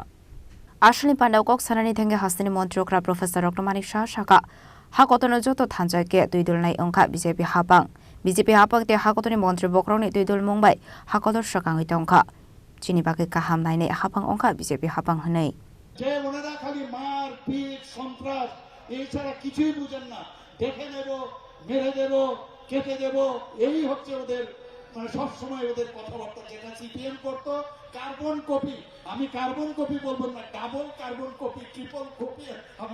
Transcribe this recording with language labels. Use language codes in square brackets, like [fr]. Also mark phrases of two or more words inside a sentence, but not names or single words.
[trp] Ashley Panda Kok Sanani Tenge Hastini Montri Okra Professor Dr. Manik Shaha Shaka. Hakotono Joto Tanjake Tuidul Nai Onka BJP Hapang. BJP Hapang te Hakotoni Montri Bokroni Tuidul Mumbai. Hakotor Shakang Itonka. Chini Baki Kaham Nai Hapang Onka BJP Hapang Hanei. [bn] যে ওনারা খালি মার পিট সন্ত্রাস এই ছাড়া কিছুই বুঝেন না দেখে নেব মেরে দেব কেটে দেব এই হচ্ছে ওদের মানে সব সময় ওদের কথাবার্তা যেটা সিপিএম করতো [en] carbon copy [bn] আমি [en] carbon copy [bn] বলবো না [en] double carbon copy triple copy [bn] আমি